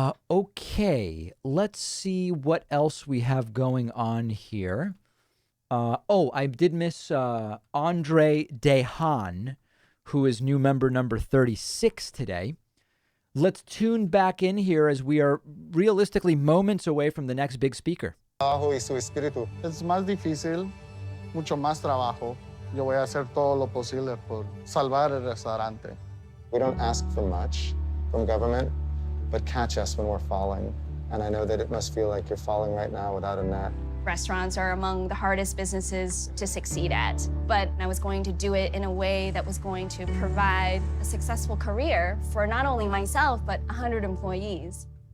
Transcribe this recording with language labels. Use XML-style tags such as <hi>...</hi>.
<en>Okay, let's see what else we have going on here. I did miss Andre DeHaan, who is new member number 36 today. Let's tune back in here as we are realistically moments away from the next big speaker.</en> <es>Es más difícil, mucho más trabajo. Yo voy a hacer todo lo posible por salvar el restaurante.</es> <en>We don't ask for much from government, but catch us when we're falling. And I know that it must feel like you're falling right now without a net. Restaurants are among the hardest businesses to succeed at, but I was going to do it in a way that was going to provide a successful career for not only myself, but 100 employees.</en>